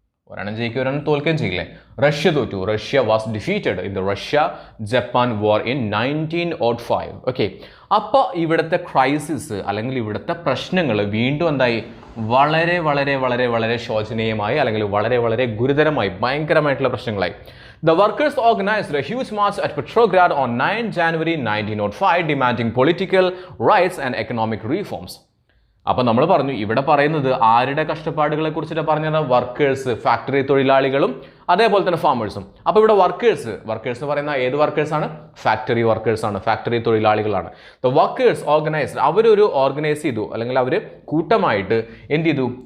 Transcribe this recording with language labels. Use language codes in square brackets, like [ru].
[ml] ഒരെണ്ണം ജയിക്കുക, ഒരെണ്ണം തോൽക്കുകയും ചെയ്യില്ലേ? റഷ്യ തോറ്റു. [en] Russia was defeated in the Russia Japan war in 1905. [ml] Okay, അപ്പോൾ ഇവിടുത്തെ ക്രൈസിസ് അല്ലെങ്കിൽ ഇവിടുത്തെ പ്രശ്നങ്ങൾ വീണ്ടും എന്തായി? വളരെ വളരെ വളരെ വളരെ ശോചനീയമായി അല്ലെങ്കിൽ വളരെ വളരെ ഗുരുതരമായി ഭയങ്കരമായിട്ടുള്ള പ്രശ്നങ്ങളായി. [en] The workers organized a huge march at Petrograd on 9 January 1905 demanding political rights and economic reforms. [ml] അപ്പോൾ നമ്മൾ പറഞ്ഞു ഇവിടെ പറയുന്നത് ആരുടെ കഷ്ടപ്പാടുകളെ കുറിച്ചിട്ട് പറഞ്ഞത്? വർക്കേഴ്സ്, ഫാക്ടറി തൊഴിലാളികളും അതേപോലെ തന്നെ ഫാമേഴ്സും. അപ്പോൾ ഇവിടെ വർക്കേഴ്സ് പറയുന്ന ഏത് വർക്കേഴ്സാണ്? ഫാക്ടറി വർക്കേഴ്സാണ്, ഫാക്ടറി തൊഴിലാളികളാണ്. [en] the workers organised, [ml] അവരൊരു ഓർഗനൈസ് ചെയ്തു അല്ലെങ്കിൽ അവർ കൂട്ടമായിട്ട് എന്ത് ചെയ്തു?